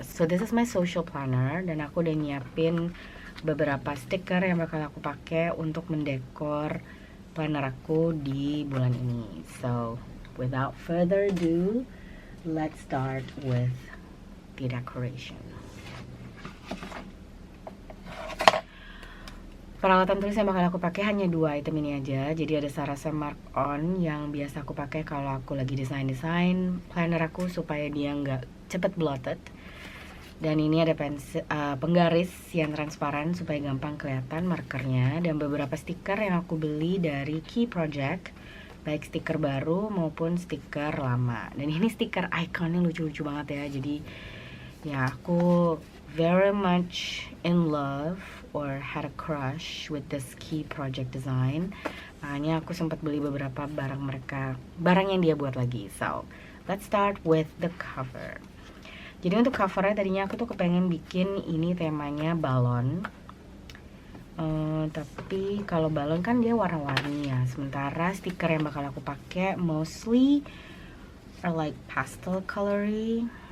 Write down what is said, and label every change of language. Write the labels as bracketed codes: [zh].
[en] So this is my social planner, [id] dan aku udah nyiapin beberapa stiker yang bakal aku pakai untuk mendekor planner aku di bulan ini. [en] So, without further ado, let's start with the decoration. [id] Peralatan tulis yang bakal aku pakai hanya 2 item ini aja. Jadi ada Sarasa Mark On yang biasa aku pakai kalau aku lagi desain planner aku supaya dia nggak cepet blotted. Dan ini ada penggaris yang transparan supaya gampang kelihatan markernya, dan beberapa stiker yang aku beli dari Key Project, baik stiker baru maupun stiker lama. Dan ini stiker ikonnya lucu-lucu banget ya. Jadi ya aku [en] very much in love or had a crush with this Key Project design. [id] Makanya aku sempat beli beberapa barang yang dia buat lagi. [en] So let's start with the cover. [id] Jadi untuk covernya tadinya aku tuh kepengen bikin ini temanya balon, tapi kalau balon kan dia warna-warni ya. Sementara stiker yang bakal aku pakai [en] mostly are like pastel colory.